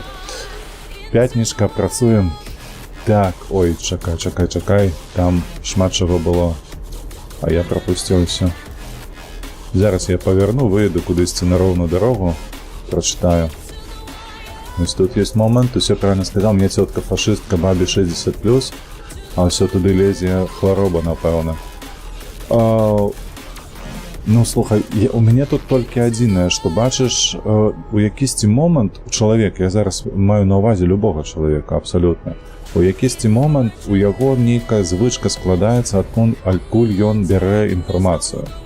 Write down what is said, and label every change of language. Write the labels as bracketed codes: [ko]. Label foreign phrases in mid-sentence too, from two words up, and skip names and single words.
[be] Пятнічка, працуем. Так, ой, чакай. Там шмат чаго было. А я прапусціў усё. Зараз я павярну, выеду кудысьці на роўную дарогу, прачытаю. Вось тут ёсць момант, усё [ru] правильно сказал, [be] мне цётка фашыстка, бабе 60+, а ўсё туды лезе хвароба, напэўна. Ну, слухай, у мяне тут толькі адзінае, што бачыш, у якісьці момант чалавек, я зараз маю на ўвазе любога чалавека, абсалютна, у якісьці момант у яго нейкая звычка складаецца, адкуль ён бярэ інфармацыю.